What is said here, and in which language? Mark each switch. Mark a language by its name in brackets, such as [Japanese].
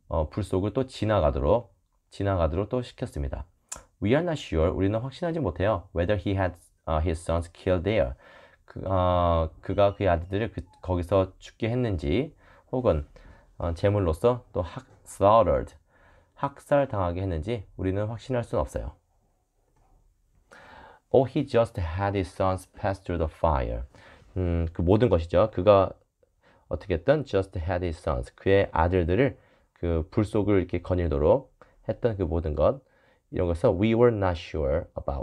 [Korean] 불 속을 또 지나가도록 또 시켰습니다. [English] We are not sure. [Korean] 우리는 확신하지 못해요. [English] Whether he had his sons killed there. [Korean] 그가 그의 아들들을 거기서 죽게 했는지, 혹은 제물로서 또 [English] slaughtered. [Korean] 학살당하게 했는지 우리는 확신할 수는 없어요. [English] Or he just had his sons pass through the fire. [Korean] 그 모든 것이죠. 그가 어떻게 했든 [English] just had his sons. [Korean] 그의 아들들을 그 불 속을 이렇게 거닐도록 했던 그 모든 것. 이런 것을 [English] we were not sure about.